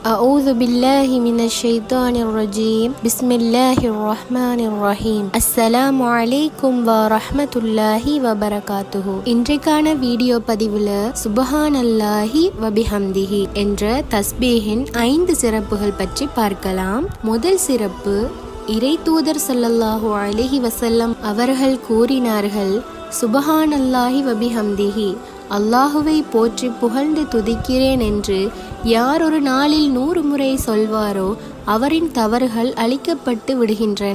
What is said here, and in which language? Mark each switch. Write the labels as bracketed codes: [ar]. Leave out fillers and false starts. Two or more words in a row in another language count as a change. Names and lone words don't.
[ar] أعوذ بالله من الشيطان الرجيم بسم الله الرحمن الرحيم السلام عليكم ورحمة الله وبركاته. [ta] இன்றைக்கான வீடியோ பதிவுல [ar] سبحان الله وبحمده [ta] என்ற தஸ்பீஹின் 5 சிறப்புகள் பற்றி பார்க்கலாம். முதல் சிறப்பு, இறை தூதர் [ar] صلى الله عليه وسلم [ta] அவர்கள் கூறினார்கள், [ar] سبحان الله وبحمده, [ta] அல்லாஹுவை போற்றி புகழ்ந்து துதிக்கிறேன் என்று யார் ஒரு நாளில் 100 முறை சொல்வாரோ அவரின் தவறுகள் அழிக்கப்பட்டு விடுகின்றன.